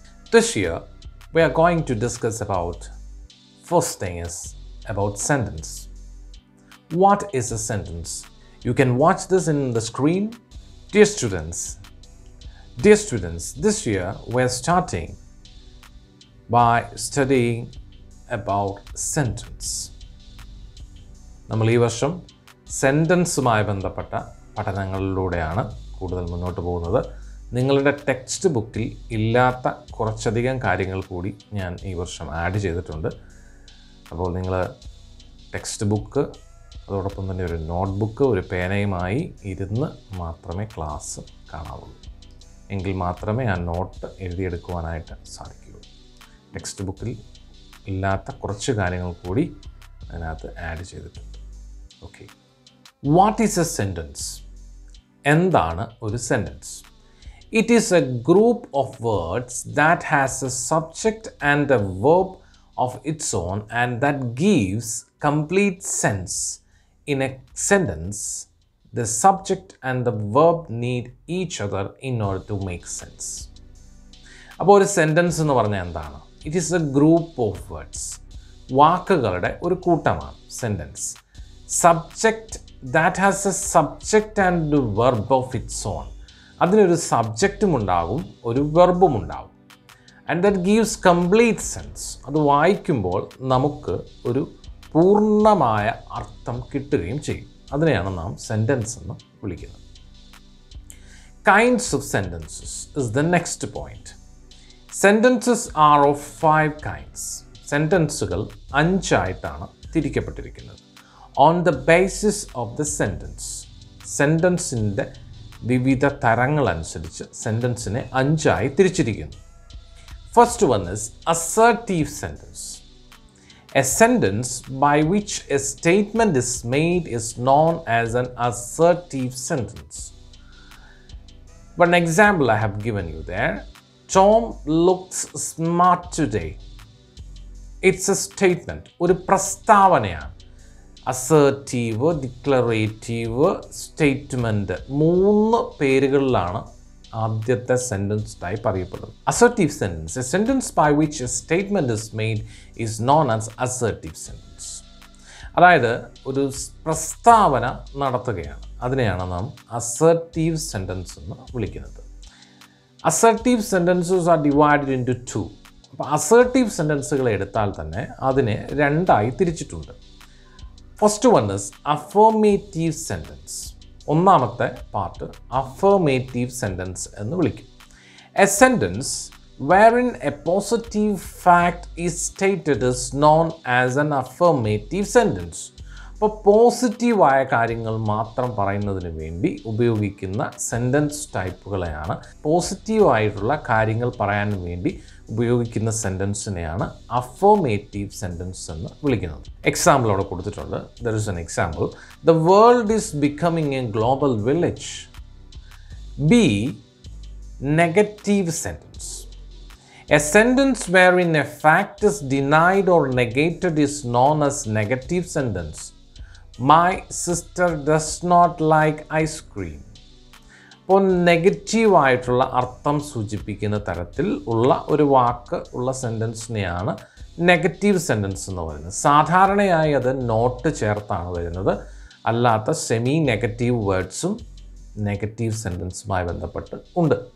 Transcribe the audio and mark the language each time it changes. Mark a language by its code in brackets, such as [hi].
[en] This year, we are going to discuss about, first thing is about sentence. What is a sentence? You can watch this in the screen. Dear students, this year we are starting by studying about sentence. [ml] നമ്മൾ ഈ വർഷം സെൻറ്റൻസുമായി ബന്ധപ്പെട്ട പഠനങ്ങളിലൂടെയാണ് കൂടുതൽ മുന്നോട്ട് പോകുന്നത്. നിങ്ങളുടെ text ബുക്കിൽ ഇല്ലാത്ത കുറച്ചധികം കാര്യങ്ങൾ കൂടി ഞാൻ ഈ വർഷം ആഡ് ചെയ്തിട്ടുണ്ട്. അപ്പോൾ നിങ്ങൾ ടെക്സ്റ്റ് ബുക്ക്, അതോടൊപ്പം തന്നെ ഒരു നോട്ട്ബുക്ക്, ഒരു പേനയുമായി ഇരുന്ന് മാത്രമേ ക്ലാസ് കാണാവുള്ളൂ. എങ്കിൽ മാത്രമേ ആ നോട്ട് എഴുതിയെടുക്കുവാനായിട്ട് സാധിക്കുകയുള്ളൂ. ടെക്സ്റ്റ് ബുക്കിൽ ഇല്ലാത്ത കുറച്ച് കാര്യങ്ങൾ കൂടി അതിനകത്ത് ആഡ് ചെയ്തിട്ടുണ്ട്. [en] Okay, what is a sentence? [ml] എന്താണ് ഒരു sentence? [en] It is a group of words that has a subject and a verb of its own and that gives complete sense. In a sentence, the subject and the verb need each other in order to make sense. [ml] അപ്പോൾ ഒരു sentence എന്ന് പറഞ്ഞാൽ എന്താണ്? [en] It is a group of words. [ml] വാക്കുകളുടെ ഒരു കൂട്ടമാണ് sentence. [en] Subject that has a subject and verb of its own. [ml] അതിനൊരു സബ്ജക്റ്റും ഉണ്ടാകും, ഒരു വെർബും ഉണ്ടാകും. [en] And that gives complete sense. [ml] അത് വായിക്കുമ്പോൾ നമുക്ക് ഒരു പൂർണ്ണമായ അർത്ഥം കിട്ടുകയും ചെയ്യും. അതിനെയാണ് നാം സെൻറ്റൻസ് എന്ന് വിളിക്കുന്നത്. [en] Kinds of sentences is the next point. Sentences are of 5 kinds. [ml] സെൻറ്റൻസുകൾ 5 ആയിട്ടാണ് തിരിക്കപ്പെട്ടിരിക്കുന്നത്. [en] On the basis of the sentence. [ml] സെൻറ്റൻസിൻ്റെ വിവിധ തരങ്ങളനുസരിച്ച് സെൻറ്റൻസിനെ 5 ആയി തിരിച്ചിരിക്കുന്നു. [en] First one is assertive sentence. A sentence by which a statement is made is known as an assertive sentence. One example I have given you there. Tom looks smart today. It's a statement. [ml] ഒരു പ്രസ്താവനയാണ്. Assertive, declarative, statement 3 പേരുകളിലാണ് ആദ്യത്തെ sentence type അറിയപ്പെടുന്നത്. Assertive sentence. [en] A sentence by which a statement is made is known as assertive sentence. [ml] അതായത് ഒരു പ്രസ്താവന നടത്തുകയാണ്. അതിനെയാണ് നാം അസർട്ടീവ് സെൻറ്റൻസ് എന്ന് വിളിക്കുന്നത്. [en] Assertive sentences are divided into 2. [ml] അപ്പോൾ അസർട്ടീവ് സെൻറ്റൻസുകൾ എടുത്താൽ തന്നെ അതിനെ 2 ആയി തിരിച്ചിട്ടുണ്ട്. [en] First one is affirmative sentence. [ml] ഒന്നാമത്തെ പാർട്ട് അഫർമേറ്റീവ് സെൻറ്റൻസ് എന്ന് വിളിക്കും. [en] A sentence wherein a positive fact is stated is known as an affirmative sentence. [ml] അപ്പോൾ പോസിറ്റീവായ കാര്യങ്ങൾ മാത്രം പറയുന്നതിന് വേണ്ടി ഉപയോഗിക്കുന്ന സെൻറ്റൻസ് ടൈപ്പുകളെയാണ്, പോസിറ്റീവായിട്ടുള്ള കാര്യങ്ങൾ പറയാൻ വേണ്ടി ഉപയോഗിക്കുന്ന സെൻറ്റൻസിനെയാണ് അഫർമേറ്റീവ് സെൻറ്റൻസ് എന്ന് വിളിക്കുന്നത്. [en] Example അവിടെ കൊടുത്തിട്ടുണ്ട്. There is an example. The world is becoming a global village. B, negative sentence. A sentence wherein a fact is denied or negated is known as negative sentence. My sister does not like ice cream. [ml] അപ്പോൾ നെഗറ്റീവായിട്ടുള്ള അർത്ഥം സൂചിപ്പിക്കുന്ന തരത്തിൽ ഉള്ള ഒരു വാക്ക് ഉള്ള സെൻറ്റൻസിനെയാണ് negative sentence എന്ന് പറയുന്നത്. സാധാരണയായി അത് നോട്ട് ചേർത്താണ് വരുന്നത്. അല്ലാത്ത സെമി നെഗറ്റീവ് വേർഡ്സും നെഗറ്റീവ് സെൻറ്റൻസുമായി ബന്ധപ്പെട്ട് ഉണ്ട്.